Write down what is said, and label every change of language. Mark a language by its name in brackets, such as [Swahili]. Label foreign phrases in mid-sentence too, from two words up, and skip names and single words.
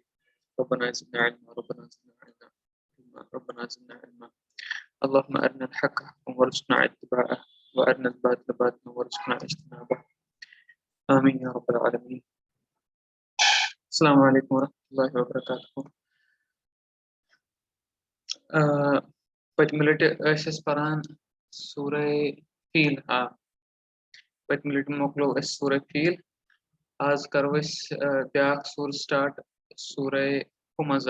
[Arabic] ربنا زدنا علما ربنا زدنا علما ربنا زدنا علما. اللهم أرنا الحق حقا وارزقنا اتباعه وأرنا الباطل باطلا وارزقنا اجتنابه. آمين يا رب العالمين. السلام عليكم ورحمة الله وبركاته. [Kashmiri] پٔتمہِ لٹہِ ٲسۍ أسۍ پران سورہ فیل. پٔتمہِ لٹہِ مۄکلو أسۍ سورہ فیل. آز کرو أسۍ بیاکھ سوٗر سٹارٹ سورہ ہُمزہ.